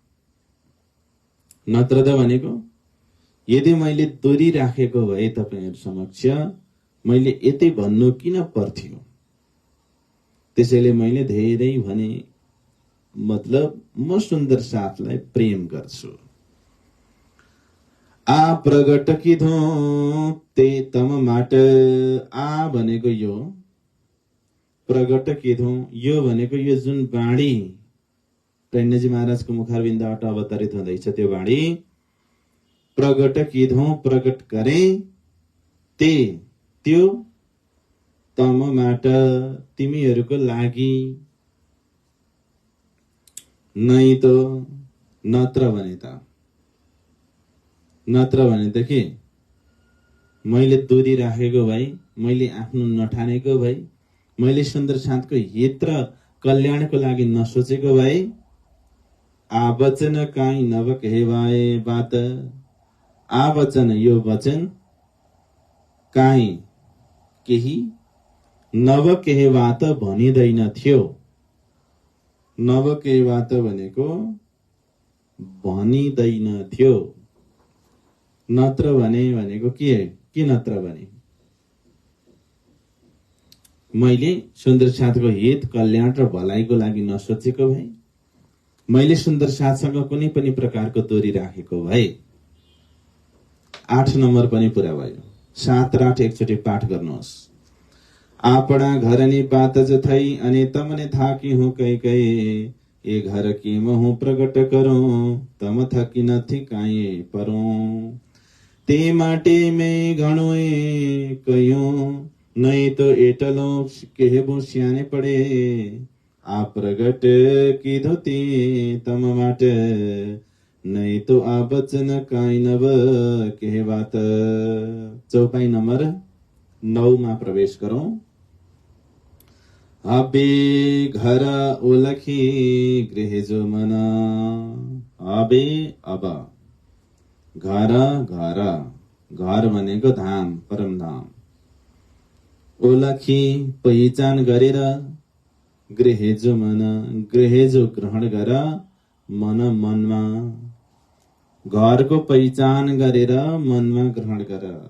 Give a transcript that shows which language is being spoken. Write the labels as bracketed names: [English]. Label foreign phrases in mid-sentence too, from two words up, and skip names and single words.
[Nepali] नत्र त भनेको यदि मैले दूरी राखेको भए तपाईहरु समक्ष मैले यति भन्नु किन पर्थ्यो। त्यसैले मैले धेरै भने, मतलब म सुन्दर साथलाई प्रेम गर्छु। [Gujarati] આ પ્રગટ કીધું તે તમ માટ, [Nepali] आ भनेको यो, [Gujarati] પ્રગટ કીધું [Nepali] यो भनेको यो जुन बाणी टैन्यजी महाराजको मुखारबिन्दबाट अवतरित हुँदैछ त्यो बाणी, [Gujarati] પ્રગટ કીધું [Nepali] प्रगट गरे, ते त्यो [Gujarati] તમ માટ [Nepali] तिमीहरूको लागि, नै त नत्र भने त, नत्र भने त के, मैले दूरी राखेको भए, मैले आफ्नो नठानेको भए, मैले सुन्दर साथको हित र कल्याणको लागि नसोचेको भए, [Gujarati] આ વચન કાઈ નવ કહેવાએ બાત, [Nepali] आ वचन यो वचन, काई केही, [Gujarati] નવ કહેવાત [Nepali] भनिँदैन थियो। [Gujarati] નવ કહેવાત [Nepali] भनेको भनिँदैन थियो। नत्र भने भनेको के नत्र भने, मैले सुन्दर साथको हित कल्याण र भलाइको लागि नसोचेको भए, मैले सुन्दर साथसँग कुनै पनि प्रकारको दूरी राखेको भए। 8 नम्बर पनि पूरा भयो। 7 र 8 एकचोटि पाठ गर्नुहोस्। [Gujarati] આપણા ઘરની બાત જથૈ અનિ તમને થાકી હું કઈ કઈ, એ ઘર કી મહુ પ્રગટ કરું તમ થકી ન થિકાએ પરું, તે માટે મેં ઘણોએ કયું, નહીં તો એટલો કેહેબો સ્યાને પડે, આ પ્રગટ કી ધોતી તમ માટ, નહીં તો આ બચન કાઈ નવ કહેવાત। [Nepali] चौपाई नंबर 9 मा प्रवेश करूं। [Gujarati] અબે ઘર ઓળખી ગૃહ જો મના, [Nepali] अबे अब, घर घर भनेको धाम, परम धाम, ओलखी पहिचान गरेर, [Gujarati] ગૃહ જો મન, ગૃહ જો [Nepali] ग्रहण गर, मन मनमा, घरको पहिचान गरेर मनमा ग्रहण गर।